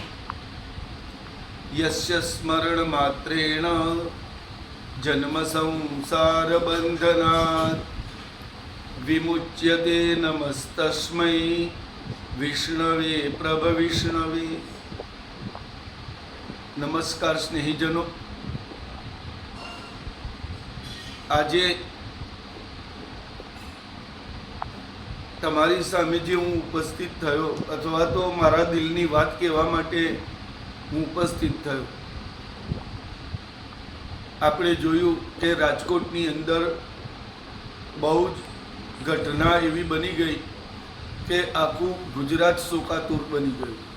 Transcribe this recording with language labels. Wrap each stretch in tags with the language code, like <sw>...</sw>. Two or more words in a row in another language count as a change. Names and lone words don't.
<sa>यस्य स्मरण मात्रेण जन्म संसार बंधनात् विमुच्यते नमस्तस्मै विष्णवे प्रभविष्णवे।</sa> <hi>नमस्कार स्नेहीजनों,</hi> <gu>આજે તમારી સામે જે હું ઉપસ્થિત થયો અથવા તો મારા દિલની વાત કહેવા માટે હું ઉપસ્થિત થયો, આપણે જોયું કે રાજકોટની અંદર બહુ જ ઘટના એવી બની ગઈ કે આખું ગુજરાત શોકાતુર બની ગયું।</gu>